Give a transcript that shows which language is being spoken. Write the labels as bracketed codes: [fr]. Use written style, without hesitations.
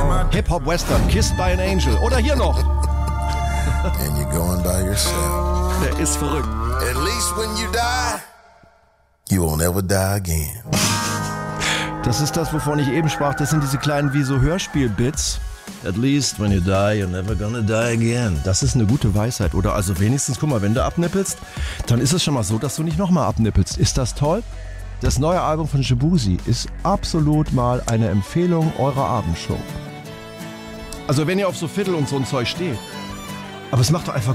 [de] Hip-Hop Western, Kissed by an Angel. Oder hier noch. [en] And you're going by yourself. [de] Der ist verrückt. [en] At least when you die, you won't ever die again. [de] Das ist das, wovon ich eben sprach. Das sind diese kleinen wie so Hörspiel-Bits. [en] At least when you die, you're never gonna die again. [de] Das ist eine gute Weisheit. Oder also wenigstens, guck mal, wenn du abnippelst, dann ist es schon mal so, dass du nicht nochmal abnippelst. Ist das toll? Das neue Album von Shibuzi ist absolut mal eine Empfehlung eurer Abendshow. Also wenn ihr auf so Fiddle und so ein Zeug steht, aber es macht doch einfach...